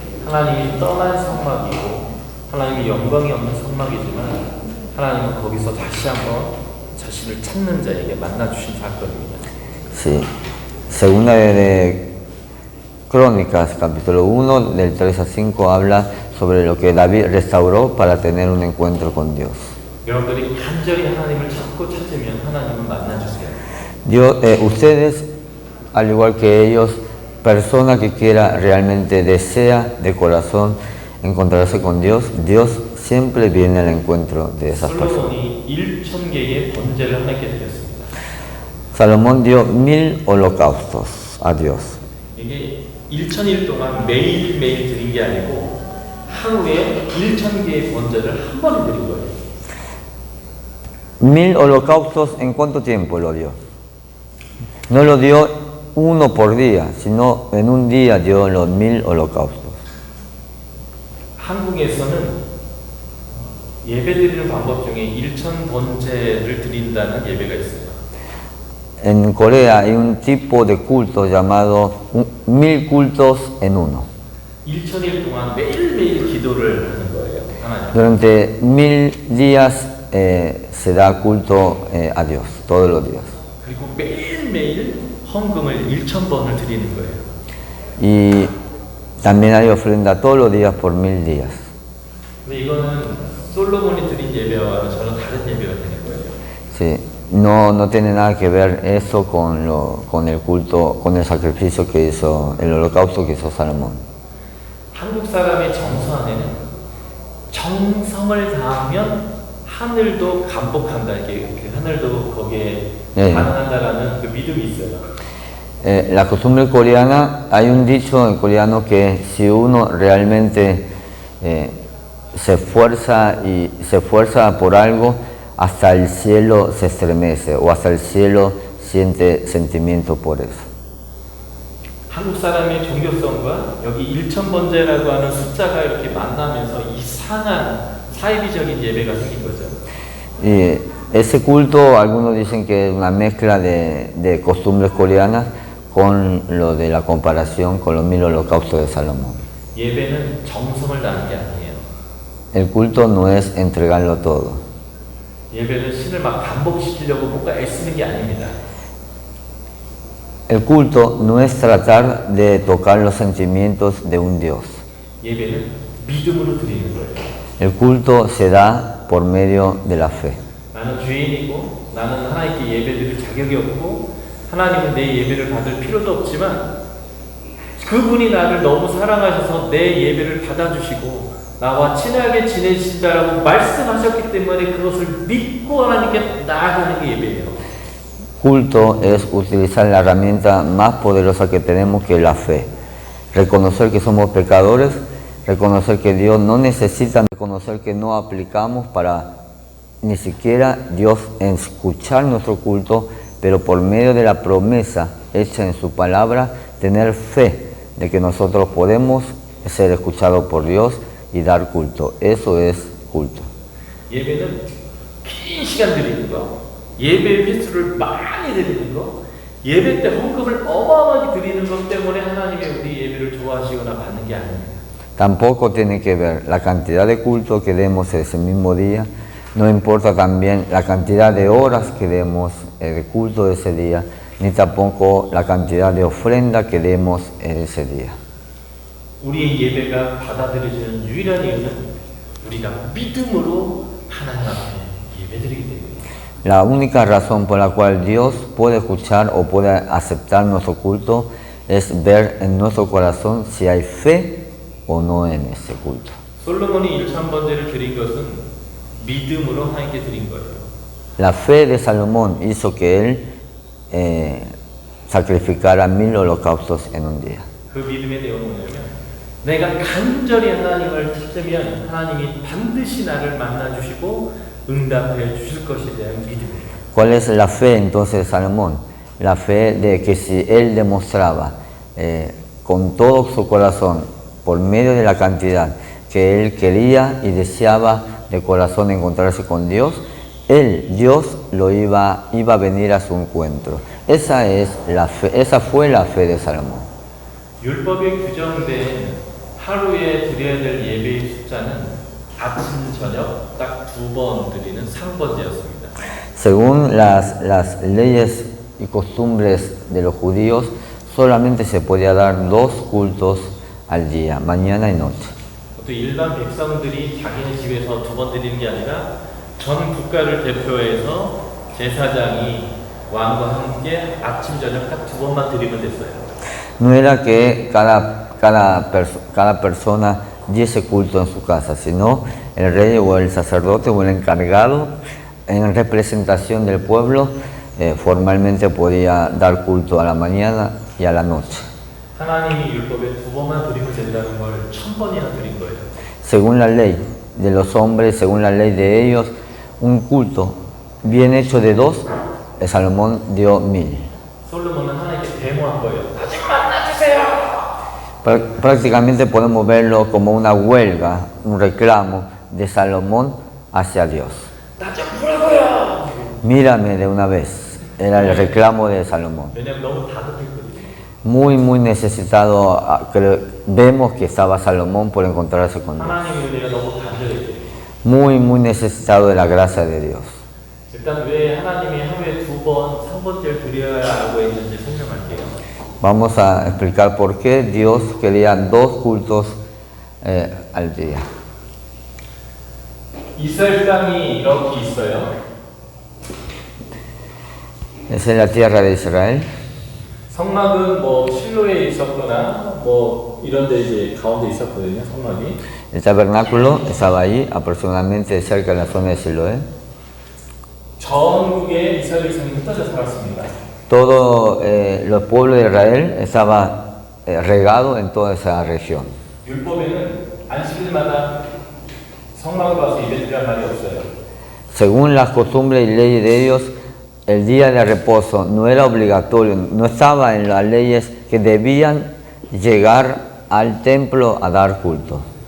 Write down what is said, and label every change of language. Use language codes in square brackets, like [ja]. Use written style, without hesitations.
[ko] 하나님이 떠난 성막이고 하나님이 영광이 없는 성막이지만 하나님은 거기서 다시 한번 자신을 찾는 자에게 만나주신 사건입니다. [es] Sí. Segunda de Crónicas, capítulo 1, del 3 a 5, habla sobre lo que David restauró para tener un encuentro con Dios. [ko] 여러분들이 간절히 하나님을 찾고 찾으면 하나님은 만나주세요. [es] Ustedes, al igual que ellos, persona que quiera realmente desea de corazón encontrarse con Dios, Dios siempre viene al encuentro de esas personas. [ko] 솔로몬이 1,000개의 번제를 하나님께 드렸습니다. [es] Salomón dio 1000 holocaustos a Dios. [ko] 이게 1,000일 동안 매일매일 드린 게 아니고 하루에 1,000개의 번제를 한 번에 드린 거예요. [es] 1000 holocaustos, ¿en cuánto tiempo lo dio? No lo dio uno por día, sino en un día dio los 1000 holocaustos. [ko] 한국에서는 예배드리는 방법 중에 1,000 번제를 드린다는 예배가 있어요. [es] En Corea hay un tipo de culto llamado 1000 cultos en uno. [ko] 1,000일 동안 매일매일 기도를 하는 거예요. 하나님. [es] Durante 1000 días se da culto a Dios, todos los días. [ko] 그리고 매일매일 헌금을 1,000번을 드리는 거예요. [es] Y también hay ofrenda todos los días por 1000 días. [ko] 근데 이거는 솔로몬이 드린 예배와는 전혀 다른 예배가 되는 거예요. [es] Sí, no tiene nada que ver eso con el culto, con el sacrificio que hizo, el holocausto que hizo Salomón. [ko] 한국 사람의 정서 안에는 정성을 다하면 하늘도 감복한다, 이렇게 하늘도 거기에 반응한다라는 그 믿음이 있어요. [es] La costumbre coreana, hay un dicho en coreano que si uno realmente se esfuerza por algo, hasta el cielo se estremece o hasta el cielo siente sentimiento por eso. [ko] 한국 사람의 종교성과 여기 1,000번제라고 하는 숫자가 이렇게 만나면서 이상한 사이비적인 예배가 생긴 거죠. [es] Y ese culto, algunos dicen que es una mezcla de costumbres coreanas con lo de la comparación con los 1000 holocaustos de Salomón. [ko] 예배는 정성을 다하는 게 아니에요. [es] El culto no es entregarlo todo. [ko] 예배는 신을 막 반복시키려고 뭔가 애쓰는 게 아닙니다. [es] El culto no es tratar de tocar los sentimientos de un Dios. [ko] 예배는 믿음으로 드리는 거예요. [es] El culto se da por medio de la fe. [ko] 나는 죄인이고 나는 하나님께 예배드릴 자격이 없고 하나님은 내 예배를 받을 필요도 없지만 그분이 나를 너무 사랑하셔서 내 예배를 받아주시고 나와 친하게 지내신다라고 말씀하셨기 때문에 그것을 믿고 하나님께 나아가는 게 예배예요. [es] Culto es utilizar la herramienta más poderosa que tenemos, que es la fe. Reconocer que somos pecadores, reconocer que Dios no necesita, reconocer que no aplicamos para ni siquiera Dios escuchar nuestro culto, pero por medio de la promesa hecha en su palabra, tener fe de que nosotros podemos ser escuchados por Dios y dar culto. Eso es culto. [ko] 예배는 긴 시간 드리는 거, 예배 횟수를 많이 드리는 거, 예배 때 헌금을 어마어마하게 드리는 것 때문에 하나님이 우리 예배를 좋아하시거나 받는 게 아닙니다. [es] Tampoco tiene que ver la cantidad de culto que demos ese mismo día, no importa también la cantidad de horas que demos de culto ese día, ni tampoco la cantidad de ofrenda que demos en ese día. [ko] 우리의 예배가 받아들여지는 유일한 이유는 우리가 믿음으로 하나님 앞에 예배드리기 때문입니다. [es] La única razón por la cual Dios puede escuchar o puede aceptar nuestro culto es ver en nuestro corazón si hay fe o no en ese culto. [ko] 솔로몬이 일천 번제를 드린 것은 믿음으로 하나님께 드린 거예요. [es] La fe de Salomón hizo que él sacrificara 1000 holocaustos en un día. [ko] 그 믿음의 내용은 뭐냐면 내가 간절히 하나님을 찾으면 하나님이 반드시 나를 만나주시고 응답해 주실 것에 대한 믿음이에요. [es] ¿Cuál es la fe entonces de Salomón? La fe de que si él demostraba con todo su corazón, por medio de la cantidad, que él quería y deseaba de corazón encontrarse con Dios, Dios iba a venir a su encuentro. Esa fue la fe de Salomón. [ko] 율법에 규정된 하루에 드려야 될 예배의 숫자는 아침 저녁 딱 2번 드리는 3번제였습니다. [es] Según las leyes y costumbres de los judíos, solamente se podía dar 2 cultos al día, mañana y noche. [ko] 또 일반 백성들이 자기네 집에서 2번 드리는 게 아니라 전 국가를 대표해서 제사장이 왕과 함께 아침 저녁 딱 2번만 드리면 됐어요. [es] No era que cada persona diese culto en su casa, sino el rey o el sacerdote o el encargado, en representación del pueblo, formalmente podía dar culto a la mañana y a la noche. [ko] 하나님이 율법에 2번만 드리면 된다는 걸 1000번이나 드린 거예요. [es] Según la ley de los hombres, según la ley de ellos, un culto bien hecho de 2, Salomón dio 1000. [ko] 솔로몬은 하나님께 데모한 거예요. 나 좀 만나주세요. [es] Prácticamente podemos verlo como una huelga, un reclamo de Salomón hacia Dios. [ko] 나 좀 보라고요. [es] Mírame de una vez, era el reclamo de Salomón. [ko] 왜냐면 너무 다급했거든요. [es] Muy necesitado, vemos que estaba Salomón por encontrarse con Dios. [ko] 하나님의 은혜가 너무 간절했어요. [es] Muy necesitado de la gracia de Dios. [ko] 일단 왜 하나님이 하루에 2번, 3번째를 드려야 하고 있는지 설명할게요. [es] Vamos a explicar por qué Dios quería 2 cultos al día. [ko] 이스라엘 땅이 이렇게 있어요. [es] Esa es la tierra de Israel. [ko] 성막은 뭐 실로에 있었거나 뭐 이런 데 이제 가운데 있었거든요, 성막이. [es] El tabernáculo estaba ahí, aproximadamente cerca de la zona de Siloé. [ko] 전국에 이스라엘 백성이 흩어져 살았습니다. [es] Todo los pueblos de Israel estaba regado en toda esa región. [ko] 율법에는 안식일마다 성막을 가서 예배드리란 말이 없어요. [es] Según las costumbres y leyes de ellos, el día de reposo no era obligatorio, no estaba en las leyes que debían llegar al templo a dar culto.